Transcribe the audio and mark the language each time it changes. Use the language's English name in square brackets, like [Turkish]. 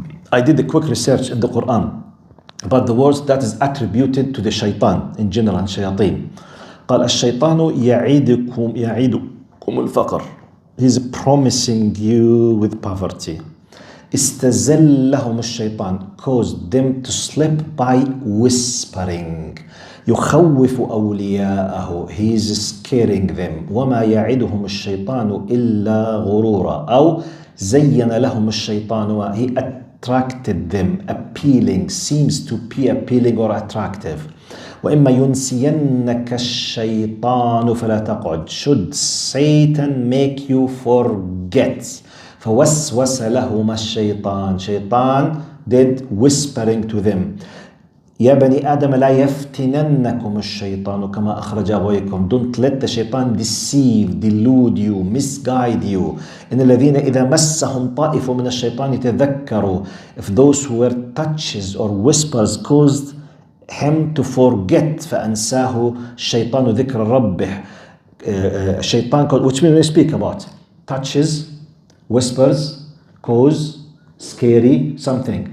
[English] I did a quick research in the Quran about the words that is attributed to the shaitan in general and shayateen. [Arabic] قال الشيطان يعيدكم الفقر. [English] He's promising you with poverty. [Arabic] استزلهم الشيطان, [English] caused them to slip by whispering. [Arabic] يخوف أولياءه, [English] he is scaring them. [Arabic] وما يعدهم الشيطان إلا غرورا. أو زين لهم الشيطان, [English] he attracted them, appealing, seems to be appealing or attractive. [Arabic] وإما ينسينك الشيطان فلا تقعد. [English] Should Satan make you forget? [Arabic] فوسوس لهما الشيطان. [English] Shaitan did whispering to them. [Arabic] يا بني آدم لا يفتننكم الشيطان كما أخرج أبويكم. [English] Don't let the shaitan deceive, delude you, misguide you. [Arabic] إن الذين إذا مسهم طائف من الشيطان تذكروا. [English] If those who were touches or whispers caused him to forget, [Arabic] فأنساه الشيطان ذكر ربه. [English] Shaitan, which means we speak about touches, whispers, cause, scary, something.